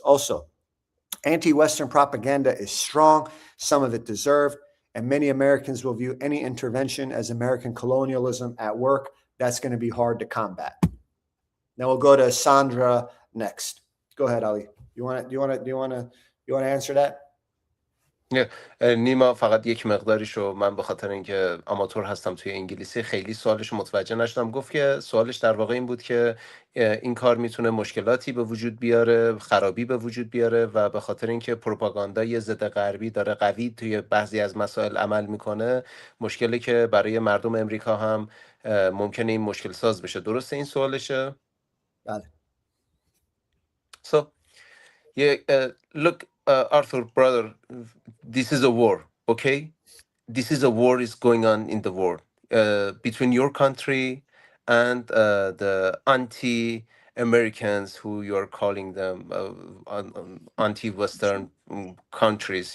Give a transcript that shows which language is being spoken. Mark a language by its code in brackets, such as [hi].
[en] Also, anti-Western propaganda is strong, some of it deserved, and many Americans will view any intervention as American colonialism at work. That's going to be hard to combat. Now we'll go to Sandra next. Go ahead, Ali. You want to answer that? [fa] نیما فقط یک مقداریشو من به خاطر اینکه آماتور هستم توی انگلیسی خیلی سوالشو متوجه نشدم. گفت که سوالش در واقع این بود که این کار میتونه مشکلاتی به وجود بیاره، خرابی به وجود بیاره و به خاطر اینکه پروپاگاندای ضد غربی داره قوی توی بعضی از مسائل عمل میکنه، مشکلی که برای مردم امریکا هم ممکنه این مشکل ساز بشه. درسته این سوالشه؟ بله. [en] So look, Arthur, brother, this is a war, okay? This is a war is going on in the world between your country and the anti-Americans, who you are calling them anti-Western countries.